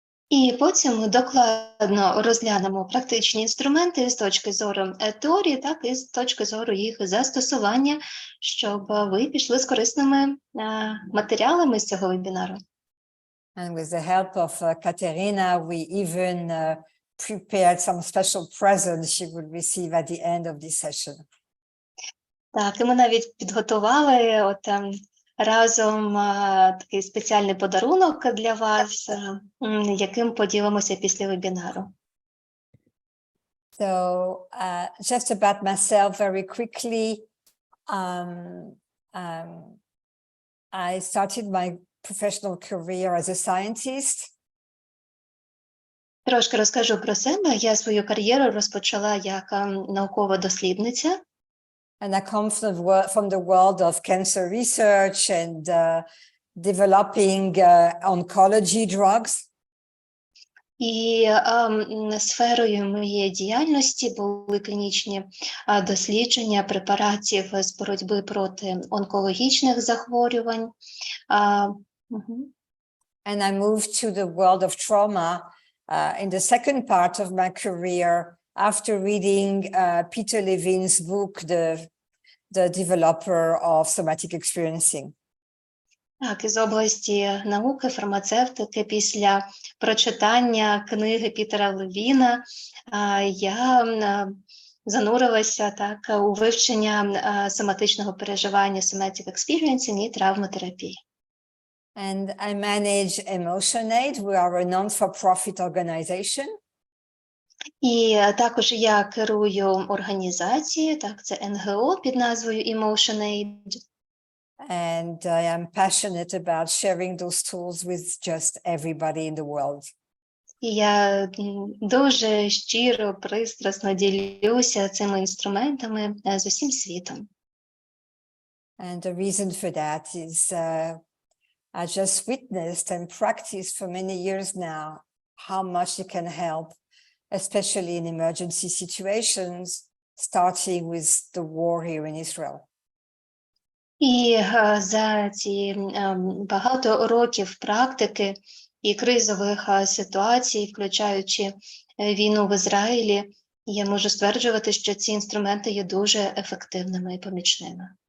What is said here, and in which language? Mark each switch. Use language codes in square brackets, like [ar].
[uk] І потім ми докладно розглянемо практичні інструменти з точки зору теорії, так і з точки зору їх застосування, щоб ви пішли з корисними матеріалами з цього вебінару. [en] And with the help of Katerina, we even prepared some special presents she would receive at the end of this session. [uk] Так, і ми навіть підготували разом такий спеціальний подарунок для вас, яким поділимося після вебінару. [en] So just about myself very quickly, I started my professional career as a scientist. [uk] Трошки розкажу про себе. Я свою кар'єру розпочала як наукова дослідниця. [en] And I come from the world of cancer research and developing oncology drugs. [uk] І сферою моєї діяльності були клінічні дослідження препаратів з боротьби проти онкологічних захворювань. [en] And I moved to the world of trauma in the second part of my career after reading Peter Levine's book, the developer of somatic experiencing. [uk] Так, із області науки, фармацевтики, після прочитання книги Пітера Левіна я занурилася так у вивчення соматичного переживання, somatic experiencing і травматерапії. [en] And I manage EmotionAid. We are a non-for-profit organization. [uk] І також я керую організацією, так, це НГО під назвою EmotionAid. [en] And I am passionate about sharing those tools with just everybody in the world. [uk] І я дуже щиро, пристрасно ділюся цими інструментами з усім світом. [en] And the reason for that is I just witnessed and practiced for many years now how much it can help, especially in emergency situations, starting with the war here in Israel. [uk] І за ці багато років практики і кризових ситуацій, включаючи війну в Ізраїлі, я можу стверджувати, що ці інструменти є дуже ефективними і помічними.